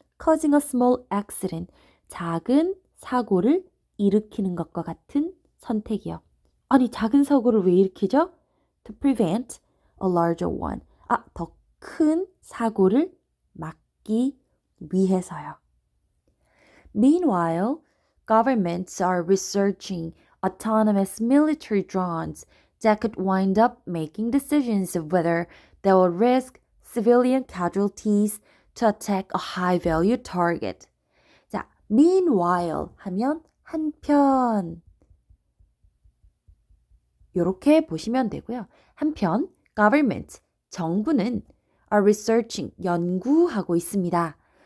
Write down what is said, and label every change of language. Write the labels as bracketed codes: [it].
[ko] causing a small accident, 작은 사고를 일으키는 것과 같은 선택이요. 아니, 작은 사고를 왜 일으키죠? [en] to prevent a larger one. [ko] 더 큰 사고를 막기 위해서요. [en] Meanwhile, governments are researching autonomous military drones that could wind up making decisions of whether they will risk civilian casualties to attack a high-value target. [ko] 자, meanwhile 하면 한편 이렇게 보시면 되고요. 한편 government, 정부는 are researching, 연구하고 있습니다.